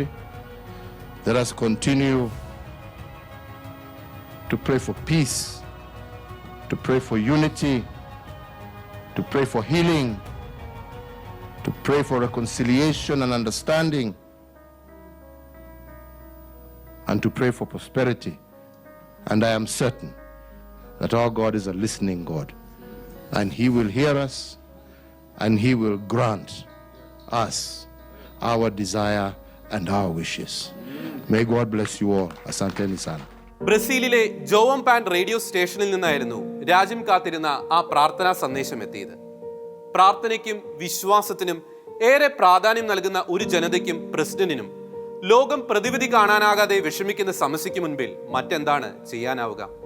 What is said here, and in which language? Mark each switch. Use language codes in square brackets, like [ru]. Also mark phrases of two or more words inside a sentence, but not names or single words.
[en] Let us continue to pray for peace, to pray for unity, to pray for healing, to pray for reconciliation and understanding, and to pray for prosperity. And I am certain that our God is a listening God, and He will hear us, and He will grant us our desire and our wishes. May God bless you all. [sw] Asanteni sana. [ml] ബ്രസീലിലെ ജോവം പാൻ റേഡിയോ സ്റ്റേഷനിൽ നിന്നായിരുന്നു രാജ്യം കാത്തിരുന്ന ആ പ്രാർത്ഥനാ സന്ദേശം എത്തിയത്. പ്രാർത്ഥനയ്ക്കും വിശ്വാസത്തിനും ഏറെ പ്രാധാന്യം നൽകുന്ന ഒരു ജനതയ്ക്കും പ്രസിഡന്റിനും ലോകം പ്രതിവിധി കാണാനാകാതെ വിഷമിക്കുന്ന സമസ്യയ്ക്ക് മുൻപിൽ മറ്റെന്താണ് ചെയ്യാനാവുക?